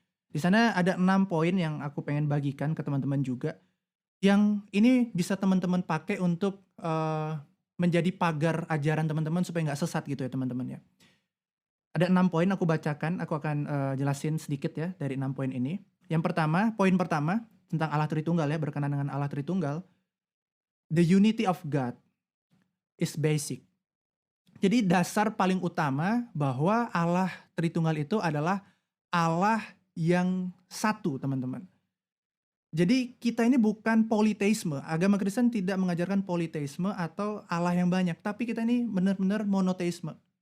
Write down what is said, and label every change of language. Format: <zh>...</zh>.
<id>Di sana ada 6 poin yang aku pengen bagikan ke teman-teman juga, yang ini bisa teman-teman pakai untuk menjadi pagar ajaran teman-teman supaya nggak sesat gitu ya teman-teman ya. Ada 6 poin aku bacakan, aku akan jelasin sedikit ya dari 6 poin ini. Yang pertama, poin pertama tentang Allah Tritunggal ya, berkenan dengan Allah Tritunggal.</id> <en>The unity of God is basic.</en> <id>Jadi dasar paling utama bahwa Allah Tritunggal itu adalah Allah yang satu, teman-teman. Jadi kita ini bukan politeisme. Agama Kristen tidak mengajarkan politeisme atau Allah yang banyak, tapi kita ini benar-benar monoteisme.</id>